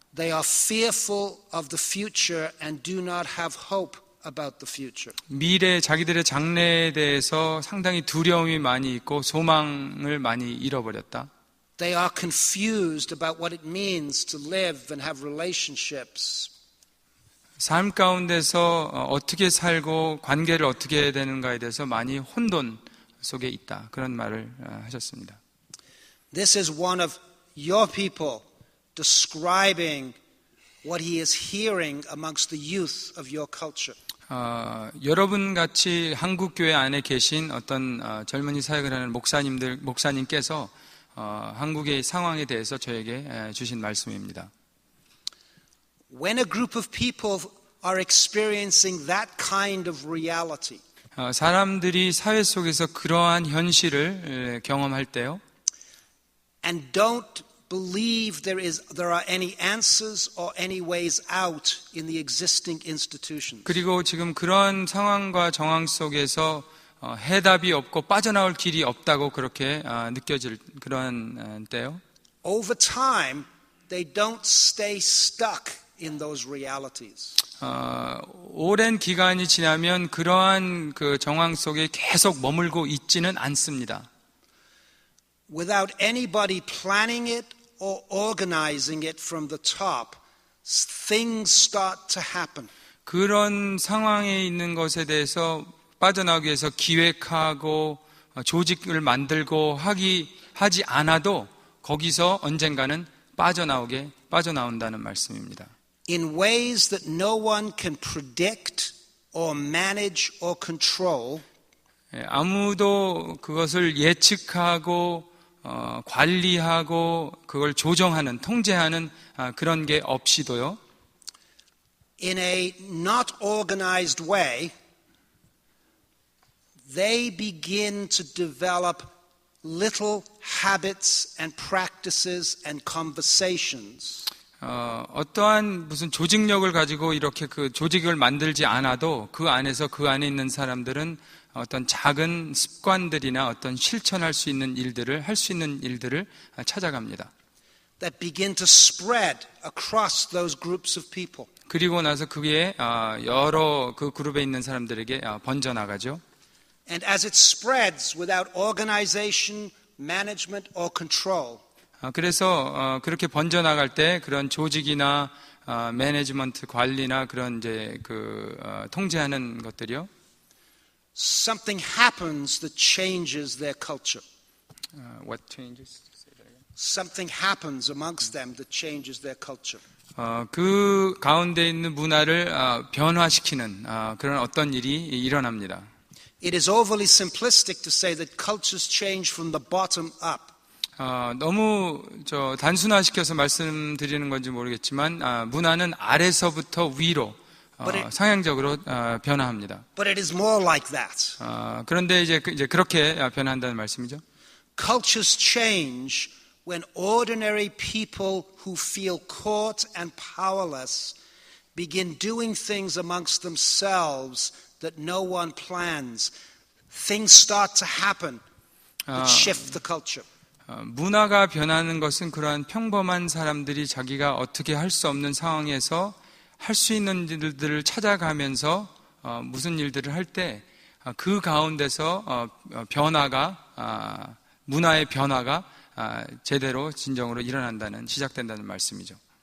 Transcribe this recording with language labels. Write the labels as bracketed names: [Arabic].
[English] They are fearful of the future and do not have hope about the future. [Korean] 미래 자기들의 장래에 대해서 상당히 두려움이 많이 있고 소망을 많이 잃어버렸다. [English] They are confused about what it means to live and have relationships. [Korean] 삶 가운데서 어떻게 살고 관계를 어떻게 해야 되는가에 대해서 많이 혼돈 속에 있다. 그런 말을 하셨습니다. [English] This is one of your people describing what he is hearing amongst the youth of your culture. [Korean] 여러분 같이 한국 교회 안에 계신 어떤 젊은이 사역을 하는 목사님께서 한국의 상황에 대해서 저에게 주신 말씀입니다. [English] When a group of people are experiencing that kind of reality, [Korean] 사람들이 사회 속에서 그러한 현실을 경험할 때요, [English] and don't believe there are any answers or any ways out in the existing institutions. [Korean] 그리고 지금 그러한 상황과 정황 속에서 해답이 없고 빠져나올 길이 없다고 그렇게 느껴질 그러한 때요. [English] Over time, they don't stay stuck in those realities. [Korean] 오랜 기간이 지나면 그러한 그 정황 속에 계속 머물고 있지는 않습니다. [English] Without anybody planning it or organizing it from the top, things start to happen. [Korean] 그런 상황에 있는 것에 대해서 빠져나오기 위해서 기획하고 조직을 만들고 하지 않아도 거기서 언젠가는 빠져나온다는 말씀입니다. [English] In ways that no one can predict or manage or control. [Korean] 아무도 그것을 예측하고 관리하고 그걸 조정하는 통제하는 그런 게 없이도요. [English] In a not organized way, they begin to develop little habits and practices and conversations. [Korean] 어떠한 무슨 조직력을 가지고 이렇게 그 조직을 만들지 않아도 그 안에서 그 안에 있는 사람들은 어떤 작은 습관들이나 어떤 실천할 수 있는 일들을 할 수 있는 일들을 찾아갑니다. [English] That begin to spread across those groups of people. [Korean] 그리고 나서 그게 여러 그 그룹에 있는 사람들에게 번져나가죠. [English] And as it spreads without organization, management or control. [Korean] 그래서 그렇게 번져나갈 때 그런 조직이나 매니지먼트 관리나 그런 이제 그 통제하는 것들이요. [English] Something happens that changes their culture. What changes? Something happens amongst them that changes their culture. [Korean] 그 가운데 있는 문화를 변화시키는 그런 어떤 일이 일어납니다. [English] It is overly simplistic to say that cultures change from the bottom up. [Korean] 너무 단순화시켜서 말씀드리는 건지 모르겠지만 문화는 아래서부터 위로 상향적으로 변화합니다. [English] But it is more like that. [Korean] 그런데 이제 그렇게 변화한다는 말씀이죠. [English] Cultures change when ordinary people who feel caught and powerless begin doing things amongst themselves that no one plans. Things start to happen that shift the culture. [Korean] 문화가 변하는 것은 그러한 평범한 사람들이 자기가 어떻게 할 수 없는 상황에서 할 수 있는 일들을 찾아가면서 무슨 일들을 할 때 그 가운데서 변화가 문화의 변화가 제대로 진정으로 일어난다는 시작된다는 말씀이죠.